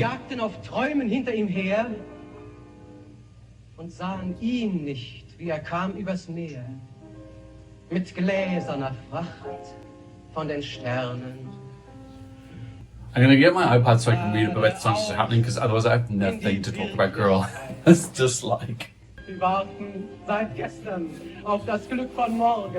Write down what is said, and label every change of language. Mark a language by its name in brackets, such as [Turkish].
[German] jagten auf Träumen hinter ihm her und sahen ihn nicht, wie er kam übers Meer. Mit gläserner Fracht von den Sternen. [English] I'm gonna get my iPad so I can read about the songs that are happening because otherwise I have nothing to talk about, girl. It's just like... [German] Sie warten seit gestern auf das Glück von morgen.